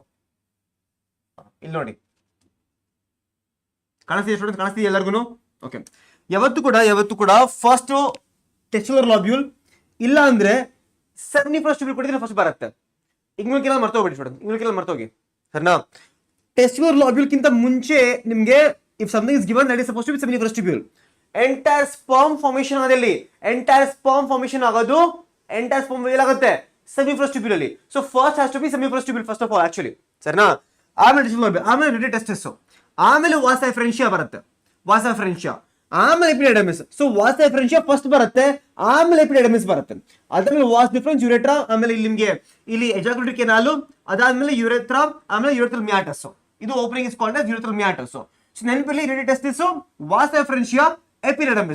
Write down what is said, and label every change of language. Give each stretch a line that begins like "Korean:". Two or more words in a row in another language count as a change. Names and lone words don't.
Kannada: ಇಲ್ಲಿ ನೋಡಿ ಕಾಣಿಸ್ತಿದೆ ಸ್ಟೂಡೆಂಟ್ಸ್, ಕಾಣಿಸ್ತಿದೆ ಎಲ್ಲರಿಗೂ. ಓಕೆ, ಯಾವತ್ತು ಕೂಡ
English: first testicular lobule
Kannada: ಇಲ್ಲ ಅಂದ್ರೆ
English: seminiferous tubule
Kannada: ಕೊಟ್ಟಿದ್ರೆ ಫಸ್ಟ್ ಬರುತ್ತೆ.
English: inguinal canal
Kannada: ಮರ್ತೋಗ್ಬಿಡಿ ಸ್ಟೂಡೆಂಟ್,
English: inguinal canal
Kannada: ಮರ್ತೋಗಿ ಸರಿನಾ.
English: testicular lobule
Kannada: ಕಿಂತ ಮುಂಚೆ ನಿಮಗೆ
English: if something is given that is supposed to be seminiferous tubule. entire sperm formation
Kannada: ಆದಲ್ಲಿ,
English: entire sperm formation
Kannada: ಆಗೋದು,
English: entire sperm
Kannada: ಏನಾಗುತ್ತೆ
English: seminiferous tubule
Kannada: ಅಲ್ಲಿ.
English: so first has to be seminiferous tubule first of all actually, ಸರಿನಾ.
Kannada: ಆಮೇಲೆ
English: testicular lobule,
Kannada: ಆಮೇಲೆ
English: rete testis,
Kannada: ಆಮೇಲೆ
English: vas deferentia
Kannada: ಬರುತ್ತೆ,
English: vas deferentia
Kannada: ಆಮೇಲೆ ಎಪಿಡಿಡಮಿಸ್. ಸೊ
English: vas deferentia
Kannada: ಫಸ್ಟ್ ಬರುತ್ತೆ, ಆಮೇಲೆ ಎಪಿಡಿಡಮಿಸ್ ಬರುತ್ತೆ, ಅದಾದ್ಮೇಲೆ
English: vas deferens,
Kannada: ಯುರೆಟ್ರಾ, ಆಮೇಲೆ ಇಲ್ಲಿ ನಿಮಗೆ ಇಲ್ಲಿ
English: ejaculatory canal,
Kannada: ಅದಾದ್ಮೇಲೆ ಯುರೆಟ್ರಾ, ಆಮೇಲೆ
English: urethral meatus. ಇದು opening is called as urethral meatus.
Kannada: ಸೊ ನೆನಪಿರಲಿ,
English: rete testis, vas deferentia,
Kannada: ಎಪಿಡಿಡಮಿಸ್.